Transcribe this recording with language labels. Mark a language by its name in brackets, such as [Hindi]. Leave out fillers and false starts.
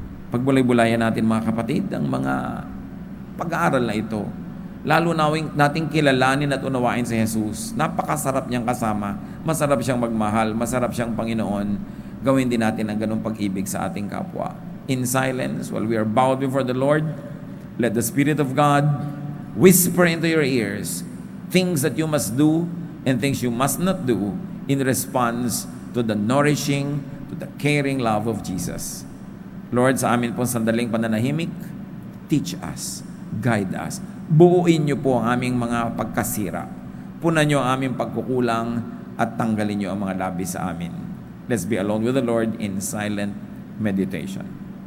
[Filipino] Pagbulay-bulayan natin, mga kapatid, ang mga pag-aaral na ito. Lalo nating kilalanin at unawain si Jesus. Napakasarap niyang kasama. Masarap siyang magmahal. Masarap siyang Panginoon. Gawin din natin ang ganung pag-ibig sa ating kapwa. [English] In silence, while we are bowed before the Lord, let the Spirit of God whisper into your ears things that you must do and things you must not do in response to the nourishing, to the caring love of Jesus. [Filipino] Lord, sa amin pong sandaling pananahimik, [English] teach us, guide us. [Filipino] Buuin niyo po ang aming mga pagkasira. Punan niyo ang aming pagkukulang at tanggalin niyo ang mga labi sa amin. [English] Let's be alone with the Lord in silent meditation.